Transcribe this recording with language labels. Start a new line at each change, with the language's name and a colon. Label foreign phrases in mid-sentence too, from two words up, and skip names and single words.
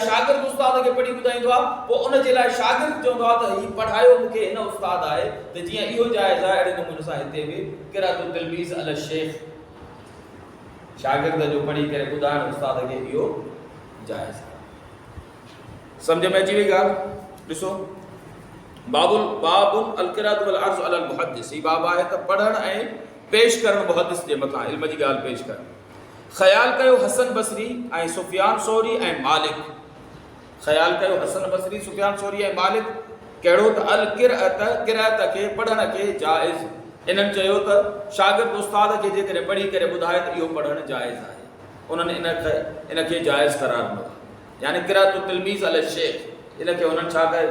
Sindhi: शागिर्द उस्ताद खे पढ़ी ॿुधाईंदो आहे, पोइ उन जे लाइ शागिर्द चवंदो आहे त हीउ पढ़ायो मूंखे हिन उस्ताद आहे, त जीअं इहो जाइज़ आहे अहिड़े नमूने सां हिते बि
Arabic: قراءة تلميذ الشيخ,
Sindhi: शागिर्द जो पढ़ी करे ॿुधाइण उस्ताद खे इहो जाइज़ आहे। सम्झ में अची वई ॻाल्हि? ॾिसो
Arabic: باب القراءة والعرض المحدث,
Sindhi: ही बाब आहे त पढ़ण ऐं पेश करण मुहद्दिस जे मथां इल्म जी ॻाल्हि पेश करण। ख़याल कयो हसन बसरी ऐं सुफ़ियान सौरी ऐं मालिक, ख़याल कयो हसन बसरी, सुफ़ियान सौरी ऐं मालिक कहिड़ो त अल क़िराअत खे पढ़ण खे जाइज़, इन्हनि चयो त शागिर्द उस्ताद खे जेकॾहिं पढ़ी करे ॿुधाए त इहो पढ़णु जाइज़ आहे, उन्हनि इनखे जाइज़ करार ॾिनो, यानी
Arabic: قراءة تلميذ الشيخ
Sindhi: इनखे उन्हनि छा कयो?